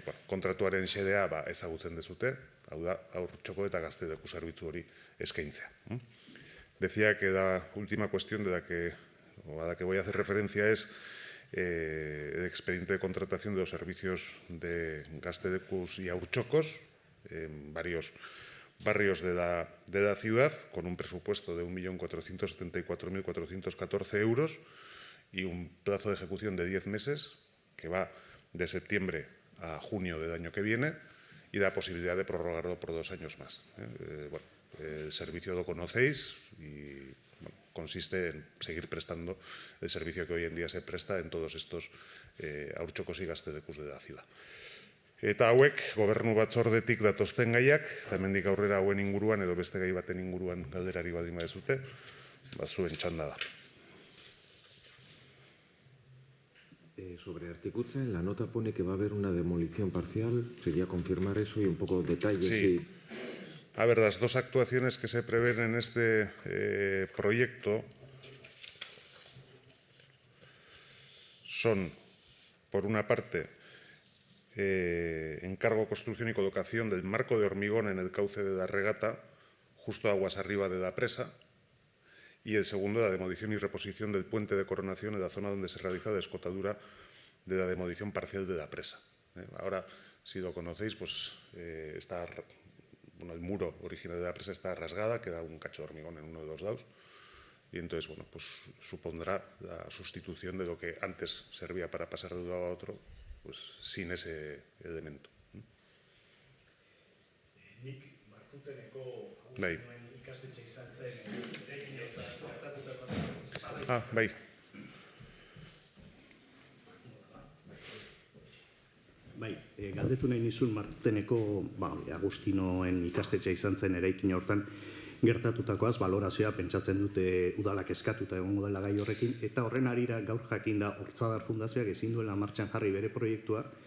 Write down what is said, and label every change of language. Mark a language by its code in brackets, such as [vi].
[eu] Kontratuaren xedea ezagutzen dezute, hau da, haurtxoko eta gazteleku zerbitzu hori eskaintzea. [es] Decía que la última cuestión a la que voy a hacer referencia es el expediente de contratación de los servicios de gaztelekuz y haurtxokos en varios barrios de la ciudad, con un presupuesto de 1.474.414 euros y un plazo de ejecución de 10 meses, que va de septiembre a junio del año que viene, y la posibilidad de prorrogarlo por 2 años más. El servicio lo conocéis y consiste en seguir prestando el servicio que hoy en día se presta en todos estos haurtxokos y gaztelekuz de la ciudad. [eu] Eta hauek, gobernu batzordetik datozten gaiak, eta hemendik aurrera hauen inguruan edo beste gai baten inguruan galderari baldin baduzue, zuen txanda da. [es] Sobre Articutza, en la nota pone que va a haber una demolición parcial. Sería confirmar eso y un poco detalles. Sí. A ver, las dos actuaciones que se prevén en este proyecto son, por una parte, encargo, construcción y colocación del marco de hormigón en el cauce de la regata, justo aguas arriba de la presa, y el segundo, la demolición y reposición del puente de coronación en la zona donde se realiza la escotadura de la demolición parcial de la presa. Ahora, si lo conocéis, pues está... el muro original de la presa está rasgada, queda un cacho de hormigón en uno de los lados y entonces, bueno, pues supondrá la sustitución de lo que antes servía para pasar de un lado a otro, pues sin ese elemento. [eu] Nik Martuteneko hausinoen ikastetxe izan zen erekin eta suertatutako... Bai. Bai, galdetu nahi nizun Martuteneko Agustinoen ikastetxe izan zen eraikin hortan gertatutakoaz, balorazioa pentsatzen dute udalak eskatuta egongo dela gai horrekin, eta horren arira gaur jakin da Hortzadar Fundazioak ezin duela martxan jarri bere proiektua,